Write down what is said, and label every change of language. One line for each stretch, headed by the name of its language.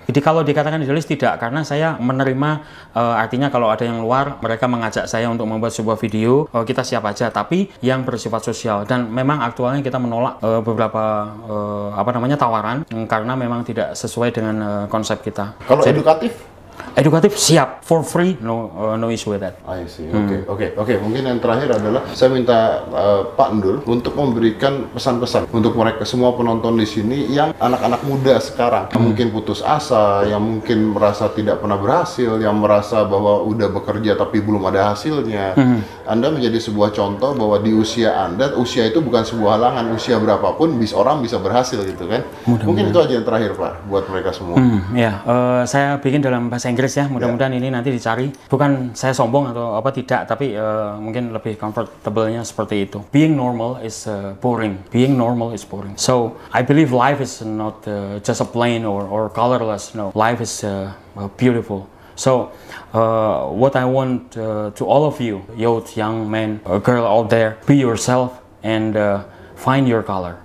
Indonesian: Jadi kalau dikatakan idealis tidak, karena saya menerima artinya kalau ada yang luar, mereka mengajak saya untuk membuat sebuah video, kita siap aja. Tapi yang bersifat sosial, dan memang aktualnya kita menolak beberapa tawaran karena memang tidak sesuai dengan konsep kita. Kalau edukatif siap,
English: for free, no issue with that. I see. Oke.
Indonesian: Mungkin yang terakhir adalah saya minta Pak Ndul untuk memberikan pesan-pesan untuk mereka semua penonton di sini yang anak-anak muda sekarang, yang mungkin putus asa, yang mungkin merasa tidak pernah berhasil, yang merasa bahwa udah bekerja tapi belum ada hasilnya. Anda menjadi sebuah contoh bahwa di usia Anda, usia itu bukan sebuah halangan, usia berapapun orang bisa berhasil gitu kan. Mungkin itu aja yang terakhir Pak buat mereka semua. Saya bikin dalam bahasa Inggris ya, mudah-mudahan ini nanti dicari. Bukan saya sombong atau apa, tidak, tapi mungkin lebih comfortable-nya seperti itu.
English: Being normal is boring. Being normal is boring. So I believe life is not just a plain or colorless. No, life is beautiful. So what I want to all of you, youth, young men, girl out there, be yourself and find your color.